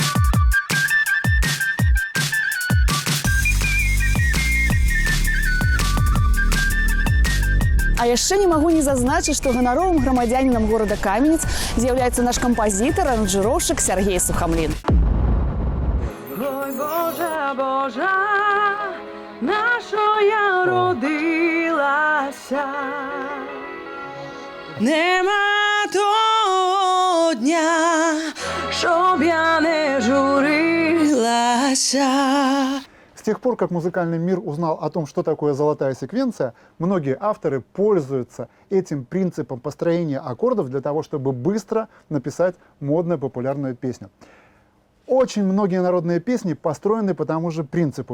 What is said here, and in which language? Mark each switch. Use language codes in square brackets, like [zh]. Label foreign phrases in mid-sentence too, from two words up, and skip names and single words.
[be] А яшчэ не магу не зазначыць, што ганаровым грамадзянінам горада Каменец з'яўляецца наш кампазітар, аранжыроўшчык Сергей Сухамлін. [uk] Ой, Божа, Божа, нашая родилася, нема того дня, щоб я не журилася. [ru] С тех пор, как музыкальный мир узнал о том, что такое золотая секвенция, многие авторы пользуются этим принципом построения аккордов для того, чтобы быстро написать модную популярную песню. Очень многие народные песни построены по тому же принципу.